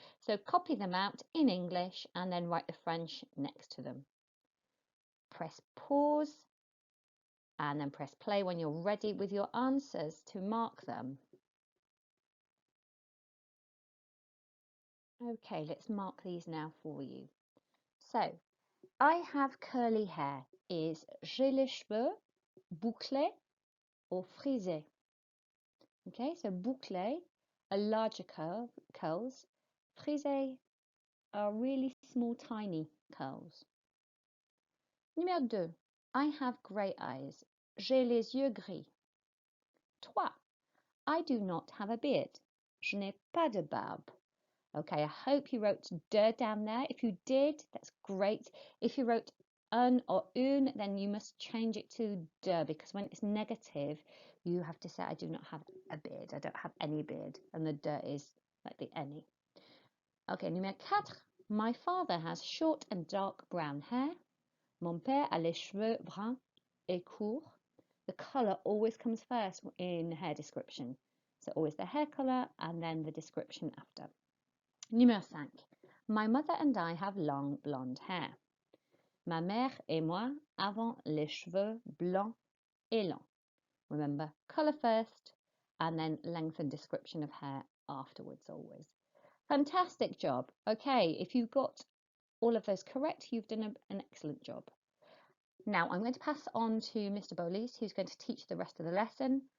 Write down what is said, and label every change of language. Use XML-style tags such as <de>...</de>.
<en>So copy them out in English and then write the French next to them. Press pause and then press play when you're ready with your answers to mark them. Okay, let's mark these now for you. So, I have curly hair is</en> <fr>j'ai les cheveux bouclés</fr> <en>or frisés. Okay, so bouclés are larger curls. Frisés are really small, tiny curls.</en> <fr>Numéro 2.</fr> <en>I have grey eyes.</en> <fr>J'ai les yeux gris. 3.</fr> <en>I do not have a beard.</en> <fr>Je n'ai pas de barbe.</fr> <en>Okay, I hope you wrote de down there. If you did, that's great. If you wrote un or une, then you must change it to de, because when it's negative, you have to say, I do not have a beard. I don't have any beard. And the de is like the any. Okay, numéro 4. My father has short and dark brown hair.</en> <fr>Mon père a les cheveux bruns et courts.</fr> <en>The colour always comes first in hair description. So always the hair colour and then the description after. Numéro 5. My mother and I have long blonde hair.</en> <fr>Ma mère et moi avons les cheveux blancs et longs.</fr> <en>Remember, colour first and then length and description of hair afterwards always. Fantastic job. Okay, if you got all of those correct, you've done an excellent job. Now I'm going to pass on to Mr. Bowles, who's going to teach the rest of the lesson.</en>